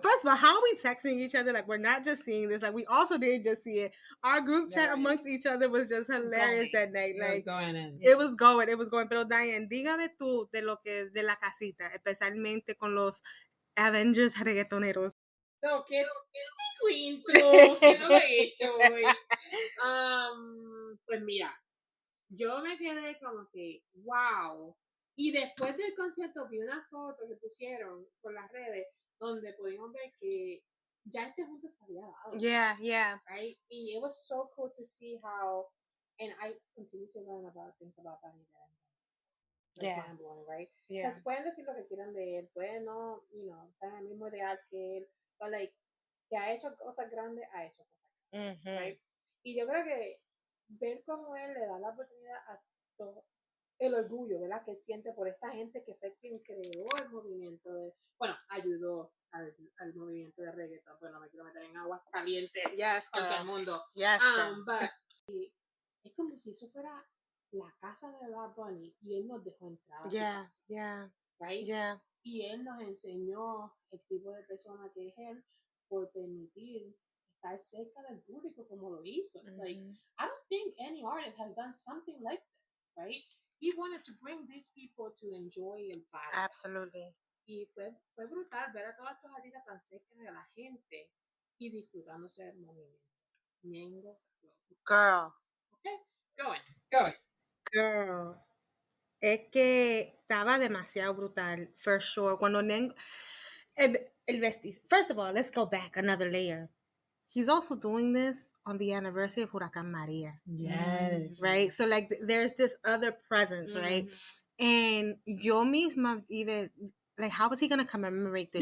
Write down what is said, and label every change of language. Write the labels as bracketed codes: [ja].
[en] First of all, how are we texting each other? Like, we're not just seeing this. Like, we also didn't just see it. Our group chat amongst each other was just hilarious that night. Like, it was going. [es] Pero Diane, dígame tú de la casita, especialmente con los Avengers reggaetoneros. So, ¿qué digo intro? ¿Qué no lo he hecho hoy? Pues mira, yo me quedé como que, wow. Y después del concierto vi una foto que pusieron por las redes donde pudimos ver que ya este junto se había dado. [en] Yeah. Right? Y it was so cool to see how, and I continue to learn about things about Benito. Mind blowing, right? [es] Because pueden decir lo que quieran de él, pueden no, estar en el mismo ideal que él, but like, que ha hecho cosas grandes, right? Y yo creo que ver cómo él le da la oportunidad a todo el orgullo, ¿verdad? Que siente por esta gente que fue quien creó el movimiento ayudó al movimiento de reggaeton. Bueno, me quiero meter en aguas calientes con todo el mundo. But es como si eso fuera la casa de Bad Bunny y él nos dejó entrar. Right? Y él nos enseñó el tipo de persona que es él por permitir estar cerca del público como lo hizo. [en] Like, I don't think any artist has done something like this, right? He wanted to bring these people to enjoy el party. Absolutely. [es] Y fue brutal ver a todas estas artistas tan cerca de la gente y disfrutándose del movimiento. [en] Girl. Okay, go it. Girl. [es] Es que estaba demasiado brutal, for sure. Cuando el vestido. [en] First of all, let's go back another layer. He's also doing this on the anniversary of Huracán María. Yes. Right? So, like, there's this other presence, right? And yo misma even, like, how was he going to commemorate this show?